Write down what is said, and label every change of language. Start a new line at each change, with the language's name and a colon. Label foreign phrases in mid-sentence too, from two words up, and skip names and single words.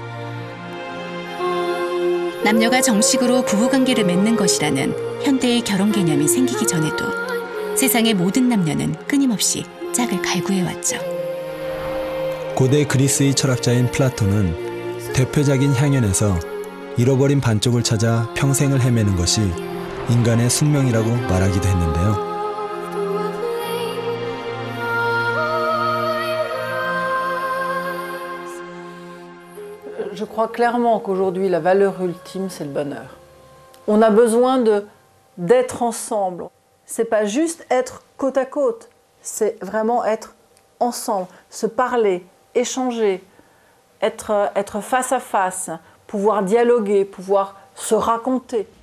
Korean: 남녀가 정식으로 부부관계를 맺는 것이라는 현대의 결혼 개념이 생기기 전에도 세상의 모든 남녀는 끊임없이 짝을 갈구해왔죠. 고대 그리스의 철학자인 플라톤은 대표적인 향연에서 잃어버린 반쪽을 찾아 평생을 헤매는 것이 인간의 숙명이라고 말하기도 했는데요.
French: Je crois clairement qu'aujourd'hui, la valeur ultime, c'est le bonheur. On a besoin d'être ensemble. C'est pas juste être côte à côte, c'est vraiment être ensemble, se parler, échanger, être face à face, pouvoir dialoguer, pouvoir se raconter.